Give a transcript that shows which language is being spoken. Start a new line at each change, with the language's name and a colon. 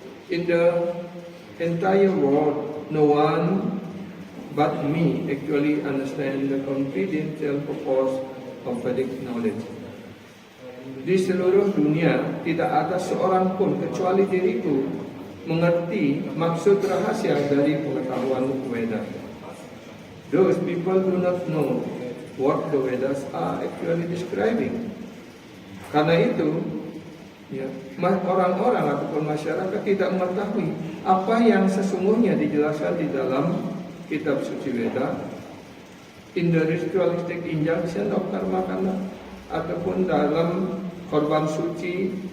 English: In the entire world, no one but me actually understand the confidential purpose of Vedic knowledge.
Indonesian: Di seluruh dunia, tidak ada seorang pun kecuali diriku mengerti maksud rahasia dari pengetahuan Veda.
English: Those people do not know what the Vedas are actually describing.
Indonesian: Karena itu, ya, orang-orang ataupun masyarakat tidak mengetahui apa yang sesungguhnya dijelaskan di dalam kitab suci Veda,
English: in the ritualistic injunction of Karma Kanda,
Indonesian: ataupun dalam korban suci